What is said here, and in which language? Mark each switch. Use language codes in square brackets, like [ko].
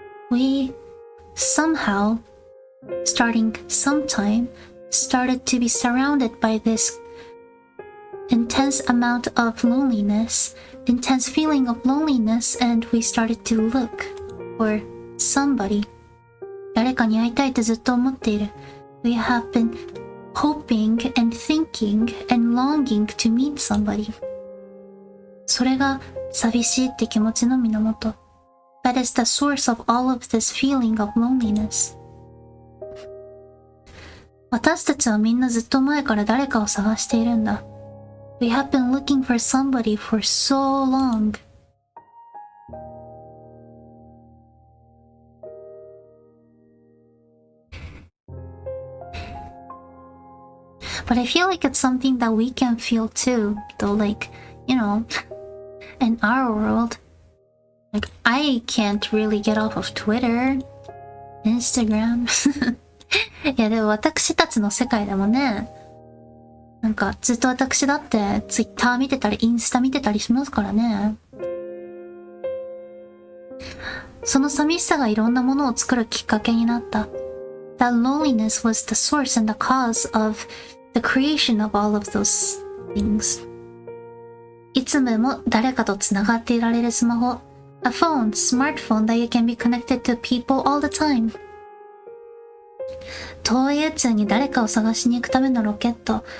[en] We somehow, starting sometime, started to be surrounded by this intense amount of loneliness, intense feeling of loneliness, and we started to look for somebody. [ja] 誰かに会いたいってずっと思っている。 [en] We have been hoping and thinking and longing to meet somebody. [ja] それが寂しいって気持ちの源。 [en] That is the source of all of this feeling of loneliness. [ja] 私たちはみんなずっと前から誰かを探しているんだ。 [en] We have been looking for somebody for so long. But I feel like it's something that we can feel too, though, like, you know, in our world, like, I can't really get off of Twitter, Instagram. [ja] いや、でも私たちの世界でもね、なんかずっと私だってツイッター見てたりインスタ見てたりしますからね。その寂しさがいろんなものを作るきっかけになった。 [en] That loneliness was the source and the cause of the creation of all of those things. [ja] いつも誰かとつながっていられるスマホ。 [en] A phone, smartphone that you can be connected to people all the time. [ja] 遠い宇宙に誰かを探しに行くためのロケット。